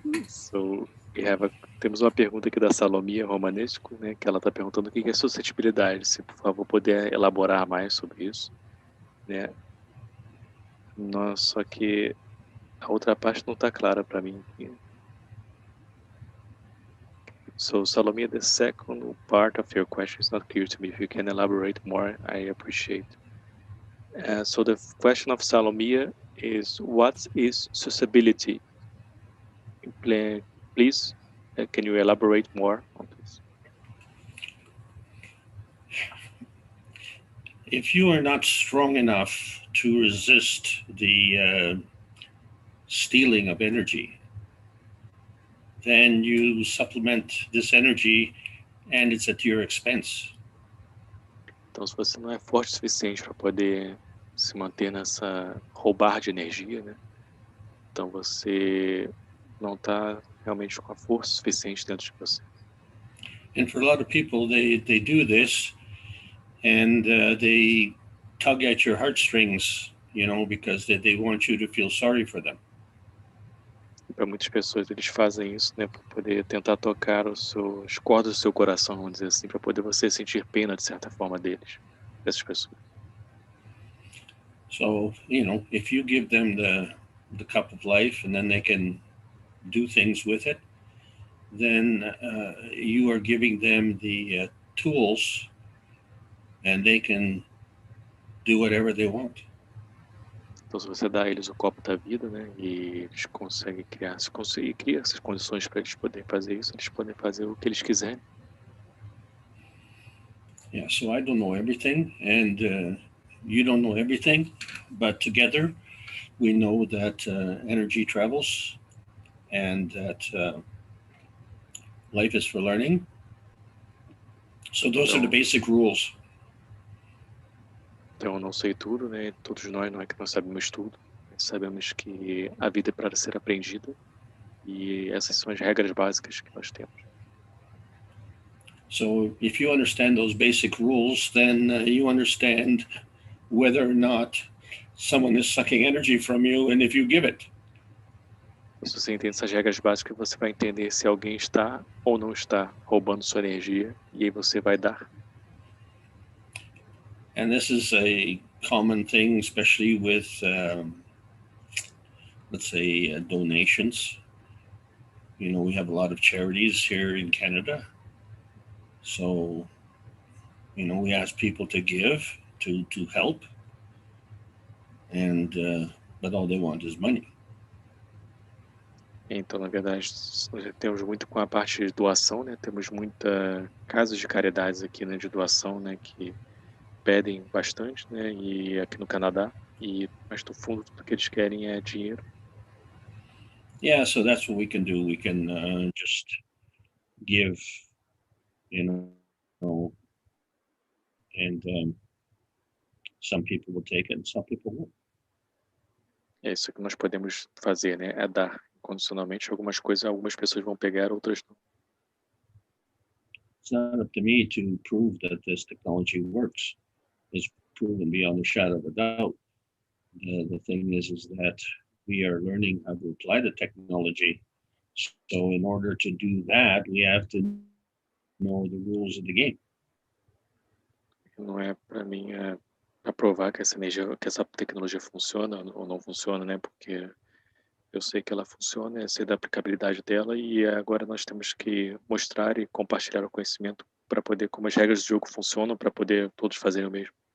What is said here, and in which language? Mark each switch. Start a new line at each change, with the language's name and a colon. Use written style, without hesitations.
Portuguese: So, temos uma pergunta aqui da Salomia Romanesco, né, que ela está perguntando o que é suscetibilidade. Se, por favor, puder elaborar mais sobre isso. Né? Só que a outra parte não está clara para mim.
English: So, Salomia, the second part of your question is not clear to me. If you can elaborate more, I appreciate. So the question of Salomia is, what is susceptibility? Please, can you elaborate more on this? If you are not strong enough to resist the stealing of energy, then you supplement this energy and it's at your expense.
Portuguese: Então, se você não é forte o suficiente para poder se manter nessa roubar de energia, né? Então você não está realmente com a força suficiente dentro de você.
English: And for a lot of people, they do this, and they tug at your heartstrings, because they want you to feel sorry for them.
Portuguese: Para muitas pessoas, eles fazem isso, né, para poder tentar tocar as cordas do seu coração, vamos dizer assim, para poder você sentir pena, de certa forma, dessas pessoas.
English: So, if you give them the cup of life and then they can do things with it, then you are giving them the tools and they can do whatever they want.
Portuguese: Então, se você dá a eles o copo da vida, né, e eles conseguem criar essas condições para eles poderem fazer isso, eles podem fazer o que eles quiserem.
English: Yeah, so I don't know everything, and you don't know everything, but together we know that energy travels and that life is for learning. So those are the basic rules.
Portuguese: Então, eu não sei tudo, né? Todos nós não é que nós sabemos tudo. Sabemos que a vida é para ser aprendida e essas são as regras básicas que nós temos.
English: So if you understand those basic rules, then you understand whether or not someone is sucking energy from you and if you give it.
Portuguese: Se você entende essas regras básicas, você vai entender se alguém está ou não está roubando sua energia e aí você vai dar.
English: And this is a common thing, especially with, let's say, donations. We have a lot of charities here in Canada. So, we ask people to give, to help. And, but all they want is money.
Portuguese: Então, na verdade, nós temos muito com a parte de doação, né? Temos muita casas de caridades aqui, né, de doação, né, que pedem bastante, né, e aqui no Canadá, mas no fundo tudo que eles querem é dinheiro.
English: Yeah, so that's what we can do. We can just give, and some people will take it and some people won't.
Portuguese: É isso que nós podemos fazer, né, é dar incondicionalmente algumas coisas, algumas pessoas vão pegar, outras não.
English: It's not up to me to prove that this technology works. It's proven beyond a shadow of a doubt. The thing is that we are learning how to apply the technology. So in order to do that, we have to know the rules of the game.
Portuguese: Não é para mim para provar que essa tecnologia funciona ou não funciona, né? Porque eu sei que ela funciona, eu sei da aplicabilidade dela e agora nós temos que mostrar e compartilhar o conhecimento para poder, como as regras do jogo funcionam, para poder todos fazerem o mesmo.